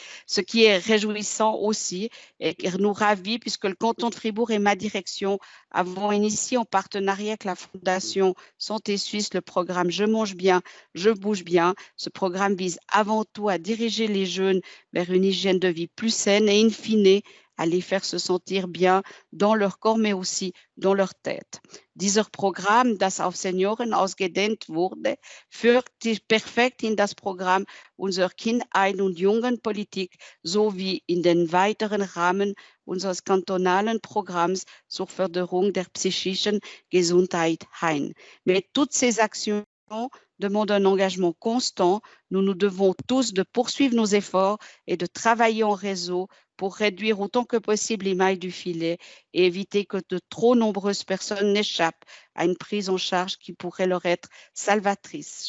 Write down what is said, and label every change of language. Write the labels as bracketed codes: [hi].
[fr] Ce qui est réjouissant aussi et qui nous ravit puisque le canton de Fribourg et ma direction avons initié en partenariat avec la Fondation Santé Suisse le programme Je mange bien, je bouge bien. Ce programme vise avant tout à diriger les jeunes vers une hygiène de vie plus saine et in fine à les faire se sentir bien dans leur corps, mais aussi dans leur tête. [de] Dieser Programm, das auf Senioren ausgedehnt wurde, führt perfekt in das Programm unserer Kindheit- und Jugendpolitik sowie in den weiteren Rahmen unseres kantonalen Programms zur Förderung der psychischen Gesundheit ein. [fr] Mais toutes ces actions demandent un engagement constant. Nous devons tous de poursuivre nos efforts et de travailler en réseau pour réduire autant que possible les mailles du filet et éviter que de trop nombreuses personnes n'échappent à une prise en charge qui pourrait leur être salvatrice.